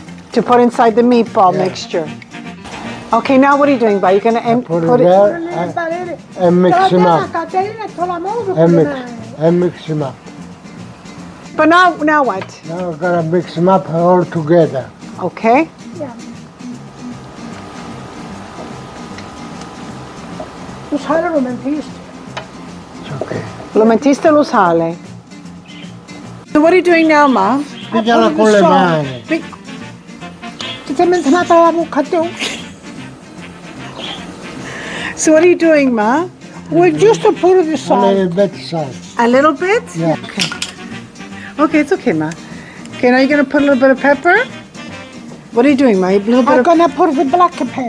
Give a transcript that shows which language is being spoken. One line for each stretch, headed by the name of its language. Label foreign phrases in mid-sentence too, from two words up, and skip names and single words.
English: put inside the meatball Yeah. mixture. Okay, now what are you doing, Pa? You're going to Put put it it. there and mix them up. And mix them up. But now what? Now we're gonna mix them up all together. Okay. Yeah.
Italian: Lo sale lo mentiste.
English: It's okay.
Italian: Lo mettiste lo sale.
English: So what are you doing now, Ma?
Italian: Pigliala con le mani. Ti sei menzionata la bocca tu?
English: So what are you doing, Ma? We just put the A salt. little bit salt. A little bit? Yeah. Okay. Okay, it's okay, Ma. Okay, now you're going to put a little bit of pepper. What are you doing, Ma? A little bit I'm of gonna put the black pepper